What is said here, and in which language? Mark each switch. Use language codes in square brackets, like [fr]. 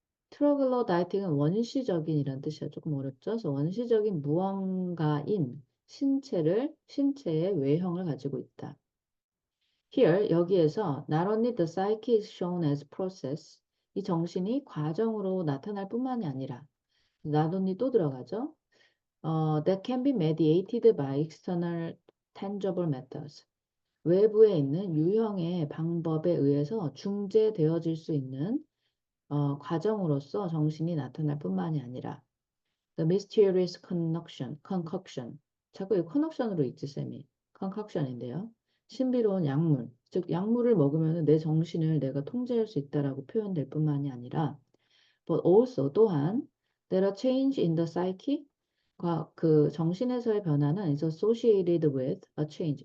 [ko] 트로글로다이틱은 원시적인이란 뜻이야. 조금 어렵죠? 그래서 원시적인 무언가인 신체의 외형을 가지고 있다. [en] Here, 여기에서 not only the psyche is shown as process, [ko] 이 정신이 과정으로 나타날 뿐만이 아니라 [en] not only [ko] 또 들어가죠. [en] That can be mediated by external tangible methods. [ko] 외부에 있는 유형의 방법에 의해서 중재되어질 수 있는 과정으로서 정신이 나타날 뿐만이 아니라 [en] the mysterious concoction. [ko] 자꾸 이 connection으로 읽지 쌤이. concoction인데요. 신비로운 약물, 즉 약물을 먹으면 내 정신을 내가 통제할 수 있다라고 표현될 뿐만이 아니라 but also 또한 [en] there are change in the psyche, [ko] 그 정신에서의 변화는 [en] is associated with a change.